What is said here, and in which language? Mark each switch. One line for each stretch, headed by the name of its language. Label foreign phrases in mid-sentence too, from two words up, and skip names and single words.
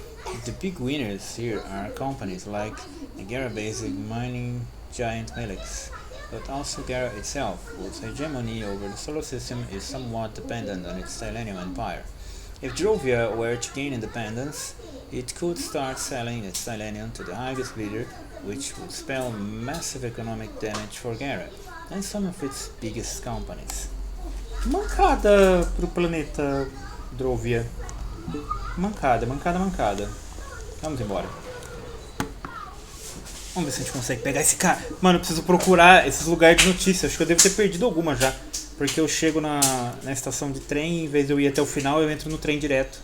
English: The big winners here are companies like the Gara-based mining giant Helix, but also Gara itself, whose hegemony over the solar system is somewhat dependent on its Thailandium empire. If Drovia were to gain independence, it could start selling its Thailandium to the highest bidder, which would spell massive economic damage for Gara and some of its biggest companies.
Portuguese: Mancada pro planeta Drovia. Mancada, mancada, mancada. Vamos embora. Vamos ver se a gente consegue pegar esse cara. Mano, eu preciso procurar esses lugares de notícias. Acho que eu devo ter perdido alguma já. Porque eu chego na estação de trem, em vez de eu ir até o final, eu entro no trem direto.